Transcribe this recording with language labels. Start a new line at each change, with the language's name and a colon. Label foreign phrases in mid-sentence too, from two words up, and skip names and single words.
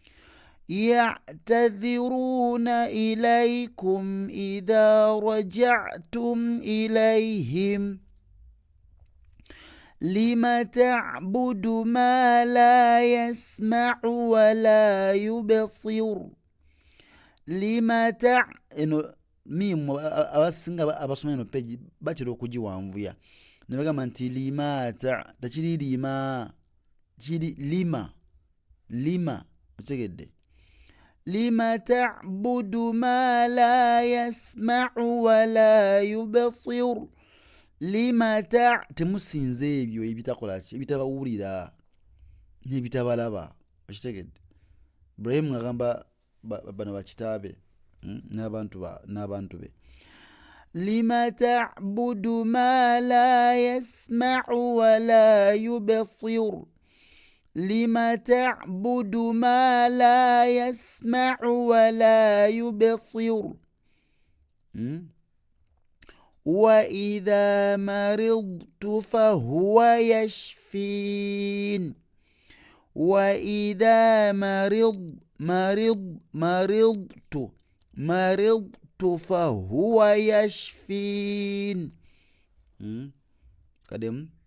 Arabic: يعتذرون إليكم إذا رجعتم إليهم لم تعبد ما لا يسمع ولا يبصر لم
Ganda: mimu abasinga abasoma eno peji batera okugiwanvuya ne bagamba nti limata tekiri lima, kiri lima otegedde.
Arabic: لم تعبد ما لا يسمع ولا يبصر لم
Ganda: temusinze ebyo ebitakola ki, ebitabawulira n'ebitabalaba, okitegedde. Ibrahim ngagamba bano bakitaabe n'abantu be.
Arabic: لم تعبد ما لا يسمع ولا يبصر لم تعبد ما لا يسمع ولا يبصر وإذا مرضت فهو يشفين وإذا مرضت فهو يشفين قدم.